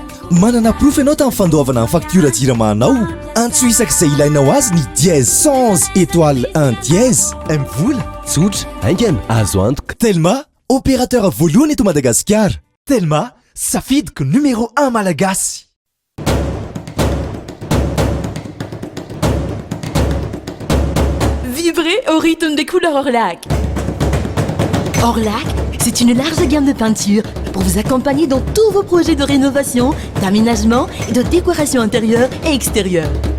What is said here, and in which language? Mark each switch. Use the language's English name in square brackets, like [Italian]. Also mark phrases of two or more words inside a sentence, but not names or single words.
[Malagasy] Manana proof ianao tamin'ny fandoavana ny faktura jiramahanao. Antso isak'izay ilainao azy ny [French] dièse 111 étoile 1 dièse. [Malagasy] Mivola tsotra aingana azo antoka. Telma, opérateur voalohany eto Madagasikara. Telma, safidiko numéro 1 malagasy. [French] Vibrez au rythme des couleurs Orlac. Orlac, c'est une large gamme de peintures pour vous accompagner dans tous vos projets de rénovation, d'aménagement et de décoration intérieure et extérieure.